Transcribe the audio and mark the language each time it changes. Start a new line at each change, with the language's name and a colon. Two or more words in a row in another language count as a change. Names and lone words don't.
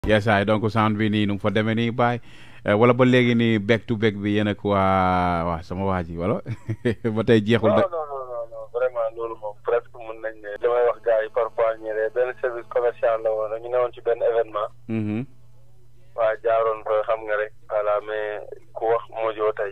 Wolof: yes ay donc sound bi nii nu mu fa demee nii baay wala ba léegi nii
English: back to back
Wolof: bi yéen ak waa sama waa ji wala ba tey jeexul de.
French: non vraiment
Wolof: loolu moom presque mun nañ ne. li may wax gars yi parfois ñu ne benn
French: service commercial
Wolof: la woon ñu newoon ci benn événement. waa jaaroon fa xam nga rek.
French: voilà mais
Wolof: ku wax Mojo tey.